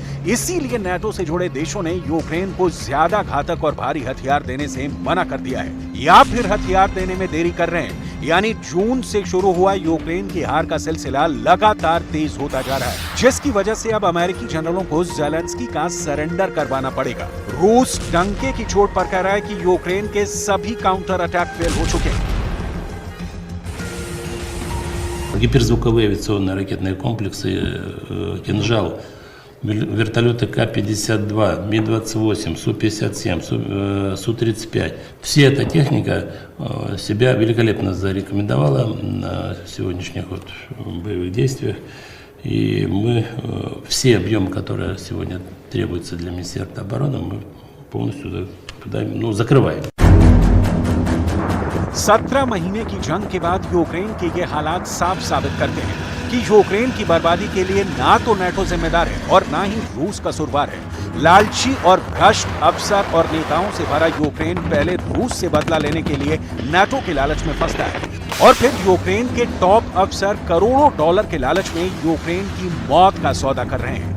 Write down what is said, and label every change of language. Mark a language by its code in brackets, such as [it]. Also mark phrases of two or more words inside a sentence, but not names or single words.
[hi] इसीलिए नाटो से जुड़े देशों ने यूक्रेन को ज्यादा घातक और भारी हथियार देने से मना कर दिया है, या फिर हथियार देने में देरी कर रहे हैं। यानी जून से शुरू हुआ यूक्रेन की हार का सिलसिला लगातार तेज होता जा रहा है, जिसकी वजह से अब अमेरिकी जनरलों को ज़ेलेंस्की का सरेंडर करवाना पड़ेगा। रूस डंके की चोट पर कह रहा है कि यूक्रेन के सभी [en] counter attack [hi] फेल हो चुके हैं। [ru] Гиперзвуковые авиационные ракетные комплексы «Кинжал», вертолеты К-52, Ми-28, Су-57, Су-35. Вся эта техника себя великолепно зарекомендовала на сегодняшних боевых действиях. И мы все объемы, которые сегодня требуются для Министерства обороны, мы полностью закрываем. [hi] 17 महीने की जंग के बाद यूक्रेन के ये हालात साफ साबित करते हैं कि यूक्रेन की बर्बादी के लिए ना तो नाटो जिम्मेदार है और ना ही रूस कसूरवार है। लालची और भ्रष्ट अफसर और नेताओं से भरा यूक्रेन पहले रूस से बदला लेने के लिए नाटो के लालच में फंसता है, और फिर यूक्रेन के टॉप अफसर करोड़ों डॉलर के लालच में यूक्रेन की मौत का सौदा कर रहे हैं।